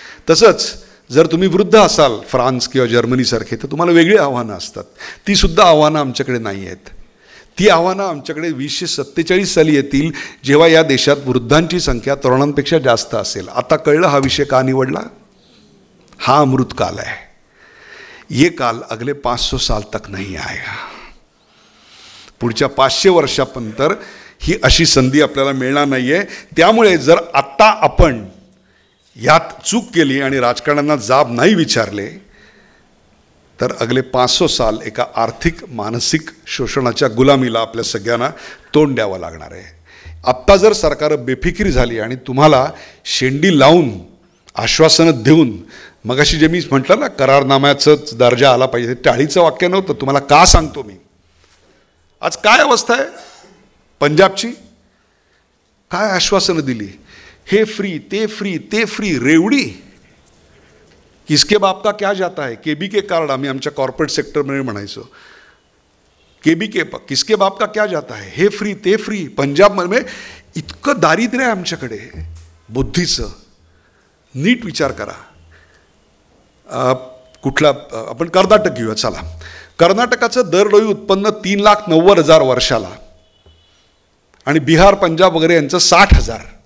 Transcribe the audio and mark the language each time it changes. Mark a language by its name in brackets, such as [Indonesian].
[Marathi] तसंच जर तुम्ही वृद्ध असाल फ्रान्स किंवा जर्मनीसारखे तर तुम्हाला वेगळी आव्हानं असतात. तीसुद्धा आव्हानं आमच्याकडे नाही आहेत. ती आव्हानं आमच्याकडे 2047 साली येतील जेव्हा या देशात वृद्धांची संख्या तरुणांपेक्षा जास्त असेल. आता कळलं हा विषय का निवडला. [Hindi] हा अमृतकाल है. ये काल अगले 500 साल तक नहीं आएगा. [Marathi] पुढच्या 500 वर्षापर्यंत ही अशी संधी आपल्याला मिळणार नाही आहे. त्यामुळे जर आत्ता आपण यात चूक केली आणि राजकारण्यांना जाब नाही विचारले तर [Hindi] अगले 500 साल [Marathi] एका आर्थिक मानसिक शोषणाच्या गुलामीला आपल्या सगळ्यांना तोंड द्यावं लागणार आहे. आत्ता जर सरकार बेफिकिरी झाली आणि तुम्हाला शेंडी लावून आश्वासनं देऊन मगाशी जे मी म्हटलं ना करारनाम्याचाच दर्जा आला पाहिजे, टाळीचं वाक्य नव्हतं. तुम्हाला का सांगतो मी. आज काय अवस्था आहे पंजाबची. काय आश्वासनं दिली. हे फ्री ते फ्री ते फ्री. रेवडी. [Hindi] किसके बाप का क्या जाता है. [Marathi] केबीके कार्ड आम्ही आमच्या कॉर्पोरेट सेक्टरमध्ये म्हणायचो. [Hindi] केबीके किसके बाप का क्या जाता है. [Marathi] हे फ्री ते फ्री. पंजाबमध्ये इतकं दारिद्र्य आहे आमच्याकडे बुद्धीचं. नीट विचार करा. कुठला आपण कर्नाटक घेऊया चला. कर्नाटकाचं दरडोई उत्पन्न 3,90,000 वर्षाला आणि बिहार पंजाब वगैरे यांचं 60,000.